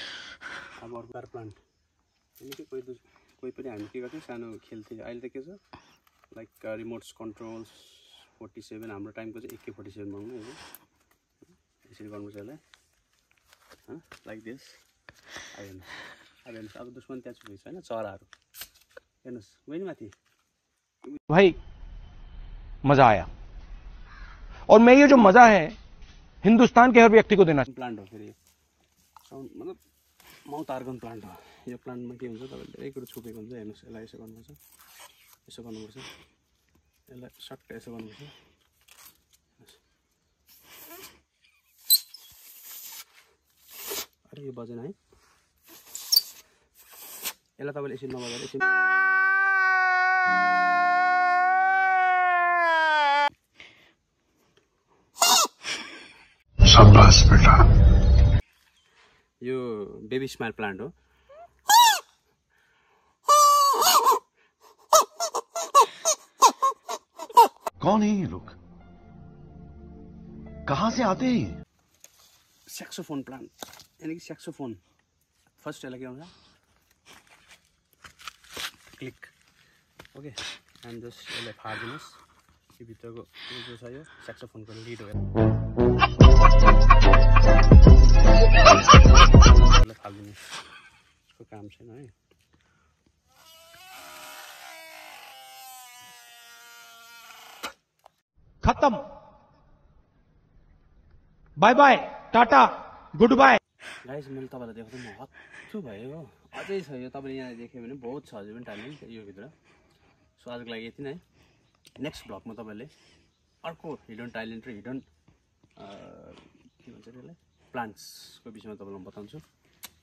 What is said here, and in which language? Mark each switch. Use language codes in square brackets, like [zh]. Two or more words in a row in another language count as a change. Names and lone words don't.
[ne] अब अर्को प्लान्ट [hi] यानि कि [ne] कोही पनि हामी के गर्थ्यौँ, सानो खेल्थ्यौँ। अहिले त के छ [en] like remotes controls [ne] 47, हाम्रो टाइमको चाहिँ AK-47 बनाउनु है। यसरी गर्नुपर्छ यसलाई [en] like this. [ne] अब हेर्नुहोस्, अब दुश्मन त्यहाँ छुपेको छ हैन, चराहरू हेर्नुहोस् वही माथि। [hi] भाई मजा आया, और मैं ये जो मजा है हिंदुस्तान के हर व्यक्ति को देना। [ne] प्लान्ट हो फेरि साउन्ड मतलब माउथ आर्गन प्लान्ट हो। यो प्लान्टमा के हुन्छ, तपाईले धेरै कुरो छुपेको हुन्छ। हेर्नुहोस्, यसलाई यसो गर्नुपर्छ, यसो गर्नुपर्छ, यसलाई सट्ट यसो गर्नुपर्छ। अरे यो बजेन है, यसलाई तपाईले यसरी नबजाएर यसरी [hi] शाबाश बेटा। [ne] यो बेबी स्माइल प्लान्ट हो। [hi] कौन है ये लोग, कहां से आते हैं? [ne] सैक्सोफोन प्लान्ट [hi] यानी कि [ne] सैक्सोफोन। फर्स्ट यसलाई के हुन्छ, क्लिक। [en] okay, and just [ne] यसलाई फाड्दिनुहोस्। यो भित्रको यो जो छ यो सैक्सोफोनको लिड हो। यसलाई फाल्दिनुहोस्, यसको काम छैन है। [en] खत्म, bye bye, tata, good bye. [ne] गाइस, मैले तपाईलाई देखाउँदा म हत्तु भयो। अझै छ यो, तपाईले यहाँ देख्यो भने बहुत छ अझै पनि ट्यालेन्ट यो भित्र। सो आजको लागि यति नै। नेक्स्ट ब्लगमा तपाईले अर्को [en] hidden talent [ne] र हिडन के भन्छ त्यसलाई प्लान्ट्सको विषयमा तपाईलाई म बताउँछु।